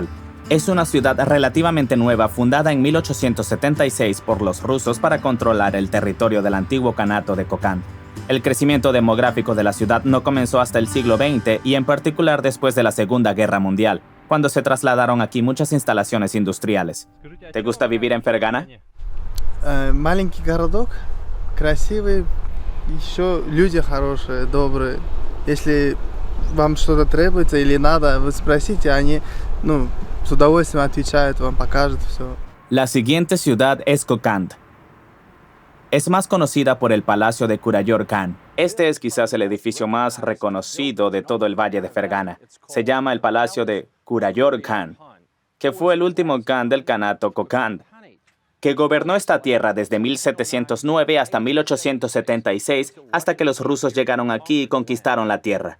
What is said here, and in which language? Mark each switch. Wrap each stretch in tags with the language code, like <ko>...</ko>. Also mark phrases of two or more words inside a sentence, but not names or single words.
<es>Es una ciudad relativamente nueva, fundada en 1876 por los rusos para controlar el territorio del antiguo Kanato de Kokand. El crecimiento demográfico de la ciudad no comenzó hasta el siglo XX y en particular después de la Segunda Guerra Mundial, cuando se trasladaron aquí muchas instalaciones industriales. ¿Te gusta vivir en Fergana?</es> <ru>Маленький городок, красивый, еще люди хорошие, добрые. Если вам что-то требуется или надо, вы спросите, они, с удовольствием отвечают, вам покажут все.</ru> <es>La siguiente ciudad es Kokand. Es más conocida por el Palacio de Kurayor Khan, Este es quizás el edificio más reconocido de todo el Valle de Fergana. Se llama el Palacio de Kurayor Khan, que fue el último Khan del Kanato Kokand, que gobernó esta tierra desde 1709 hasta 1876, hasta que los rusos llegaron aquí y conquistaron la tierra.</es>